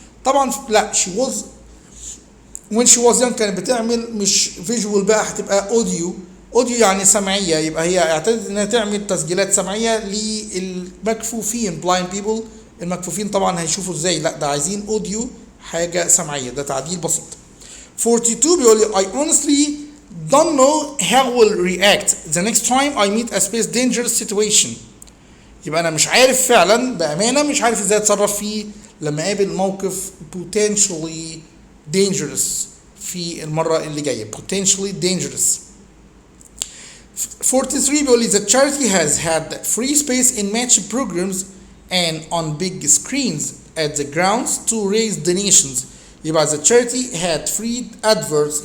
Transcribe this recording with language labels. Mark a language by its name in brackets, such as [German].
[Arabic] طبعا لا [English] when she was young [Arabic] كانت بتعمل مش visual بقى، هتبقى اوديو يعني سمعيه، يبقى هي اعتادت انها تعمل تسجيلات سمعيه للمكفوفين blind people. المكفوفين طبعا هيشوفوا ازاي؟ لا ده عايزين اوديو حاجه سمعيه، ده تعديل بسيط. [English] 42 [Arabic] بيقول لي [English] I honestly don't know how will react the next time I meet a space dangerous situation. [Arabic] يبقى انا مش عارف فعلا بامانه، مش عارف ازاي اتصرف فيه لما اقابل موقف [English] potentially dangerous [Arabic] في المره اللي جايه. [English] potentially dangerous. 43 [Arabic] بيقول لي [English] the charity has had free space in match programs and on big screens at the grounds to raise donations. يبقى the charity had free adverts.